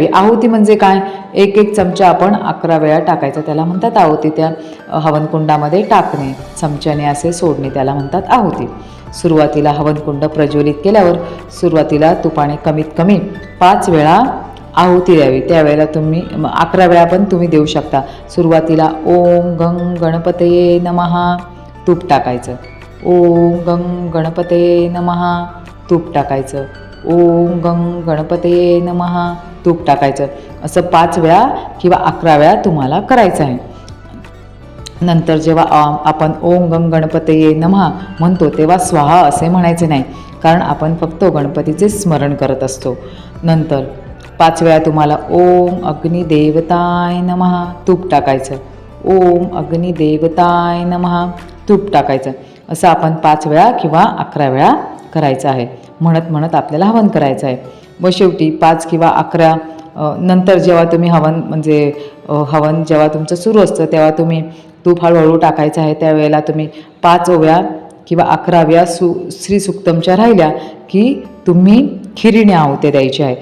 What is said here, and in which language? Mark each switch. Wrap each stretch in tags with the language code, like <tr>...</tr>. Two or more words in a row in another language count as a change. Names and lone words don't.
<mr>आहुती म्हणजे काय, एक चमचा आपण 11 वेळा टाकायचा, त्याला म्हणतात आहुती. त्या हवनकुंडामध्ये टाकणे, चमच्याने असे सोडणे, त्याला म्हणतात आहुती. सुरुवातीला हवनकुंड प्रज्वलित केल्यावर सुरुवातीला तुपाने कमीत कमी 5 वेळा आहुती द्यावी. त्यावेळेला तुम्ही 11 वेळा पण तुम्ही देऊ शकता. सुरुवातीला</mr> <sa>ओम गंग गणपतये नमः</sa> <mr>तूप टाकायचं.</mr> <sa>ओम गंग गणपतये नमः</sa> <mr>तूप टाकायचं.</mr> <sa>ओम गंग गणपतये नमः</sa> <mr>तूप टाकायचं. असं 5 वेळा किंवा 11 वेळा तुम्हाला करायचं आहे. नंतर जेव्हा आपण</mr> <sa>ओम गंग गणपतये नमः</sa> <mr>म्हणतो तेव्हा स्वाहा असे म्हणायचे नाही, कारण आपण फक्त गणपतीचे स्मरण करत असतो. नंतर 5 वेळा तुम्हाला</mr> <sa>ओम अग्निदेवताय नमः</sa> <mr>तूप टाकायचं.</mr> <sa>ओम अग्निदेवताय नमः</sa> <mr>तूप टाकायचं. असं आपण 5 वेळा किंवा 11 वेळा करायचं आहे. म्हणत आपल्याला हवन करायचं आहे. व शेवटी 5 किंवा 11 नंतर जेव्हा तुम्ही हवन जेव्हा तुमचं सुरू असतं तेव्हा तुम्ही तूप हळूहळू टाकायचं आहे. त्यावेळेला तुम्ही 5 ओव्या किंवा 11 वेळा श्रीसुक्तमच्या राहिल्या की तुम्ही खिरीने आहुती द्यायची आहे.</mr>